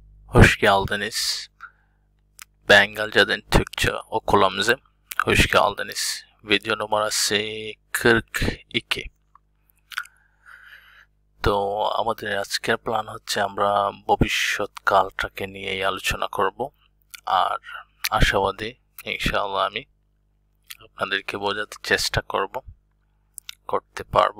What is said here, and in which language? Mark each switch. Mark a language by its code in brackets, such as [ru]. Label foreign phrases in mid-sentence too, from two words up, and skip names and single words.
[tr] Hoş geldiniz. Bengalca'dan Türkçe okulumuza hoş geldiniz. Video numarası 42. [bn] তো আমাদের আজকের প্ল্যান হচ্ছে আমরা ভবিষ্যৎকালটাকে নিয়ে আলোচনা করব আর আশাবাদী ইনশাআল্লাহ আমি আপনাদেরকে বোঝাতে চেষ্টা করতে পারবো।